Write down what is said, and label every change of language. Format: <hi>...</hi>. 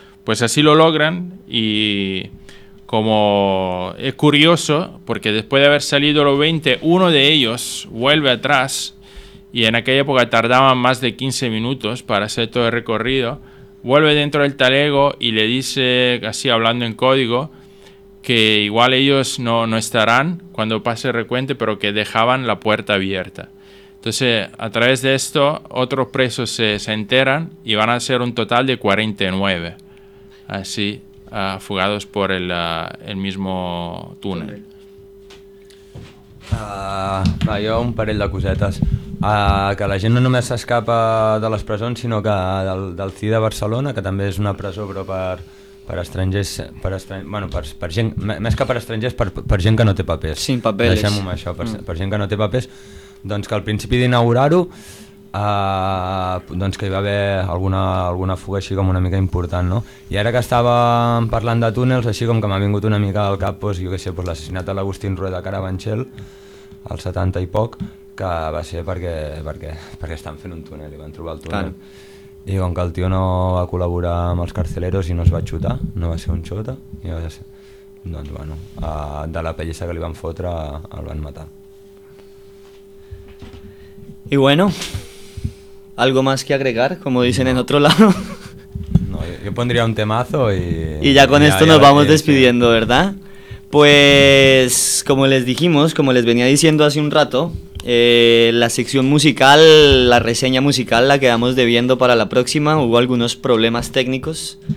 <es>Pues así lo logran, y como es curioso, porque después de haber salido los 20, uno de ellos vuelve atrás, y en aquella época tardaban más de 15 minutos para hacer todo el recorrido, vuelve dentro del Talego y le dice, así hablando en código, que igual ellos no estarán cuando pase el recuento, pero que dejaban la puerta abierta. Entonces, a través de esto, otros presos se enteran y van a ser un total de 49. Así, fugados por el mismo túnel.</es> <ca>Jo un parell de cosetes. Que la gent no només s'escapa de les presons, sinó que del CIE de Barcelona, que també és una presó, però per estrangers, per gent, més que per estrangers, per gent que no té papers. Sí, papers. Deixem-ho amb això, per gent que no té papers, doncs que al principi d'inaugurar-ho, doncs que hi va haver alguna fuga així com una mica important, no? I ara que estàvem parlant de túnels, així com que m'ha vingut una mica al cap, doncs, jo què sé, doncs, l'assassinat de l'Agustín Rueda Carabanchel al 70 i poc, que va ser perquè estan fent un túnel i van trobar el túnel. Clar. I com que el tio no va col·laborar amb els carceleros i no es va xutar, no va ser un xota, i va ser, doncs bueno, de la pellissa que li van fotre el van matar.</ca> <es>I bueno, algo más que agregar, como dicen en otro lado. No, yo pondría un temazo y... Y ya con esto nos vamos despidiendo, ¿verdad? Pues, como les dijimos, como les venía diciendo hace un rato, la sección musical, la reseña musical, la quedamos debiendo para la próxima. Hubo algunos problemas técnicos</es>